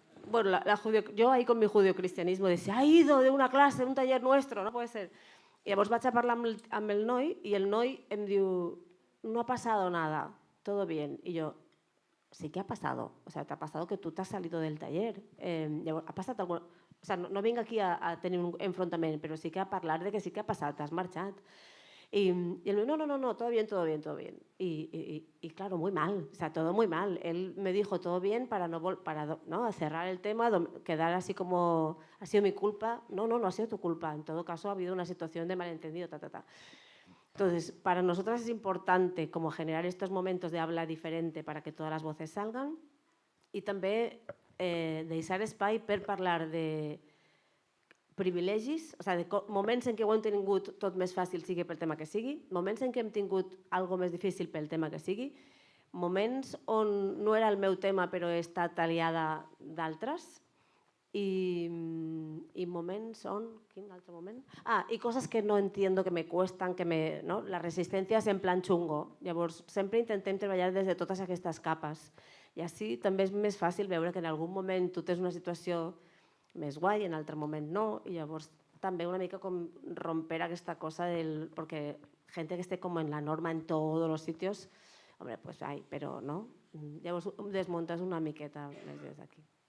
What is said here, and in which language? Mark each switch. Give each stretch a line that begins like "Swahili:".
Spanish: Bueno, yo ahí con mi judio-cristianismo decía, ha ido de una clase, un taller nuestro, no puede ser.
Catalan: I llavors vaig a parlar amb el noi i el noi em diu,
Spanish: no ha pasado nada, todo bien. Y yo, sí que ha pasado. O sea, te ha pasado que tú te has salido del taller.
Catalan: Ha passat alguna...
Spanish: O sea,
Catalan: no vinc aquí a tenir un enfrontament, però sí que a parlar de que sí que ha passat, t'has marxat.
Spanish: Y él me dijo, no, todo bien, todo bien, todo bien. Y claro, muy mal, o sea, todo muy mal. Él me dijo todo bien para ¿no? cerrar el tema, quedar así como, ha sido mi culpa. No ha sido tu culpa. En todo caso, ha habido una situación de malentendido, Entonces, para nosotras es importante como generar estos momentos de habla diferente para que todas las voces salgan
Catalan: y també deixar espai per parlar de privilegis, o sigui, de moments en què ho hem tingut tot més fàcil sigui pel tema que sigui, moments en què hem tingut alguna més difícil pel tema que sigui, moments on no era el meu tema però he estat aliada d'altres i moments on... Quin altre moment? I coses que
Spanish: no entiendo, que me cuestan, ¿no?
Catalan: La resistència és en plan xungo. Llavors, sempre intentem treballar des de totes aquestes capes. I així també és més fàcil veure que en algun moment tu tens una situació més guai, en altre moment no, i llavors també una mica com romper aquesta cosa del...
Spanish: Porque gente que esté como en la norma en todos los sitios, hombre, pues hay, pero no.
Catalan: Llavors desmuntes una miqueta més des d'aquí.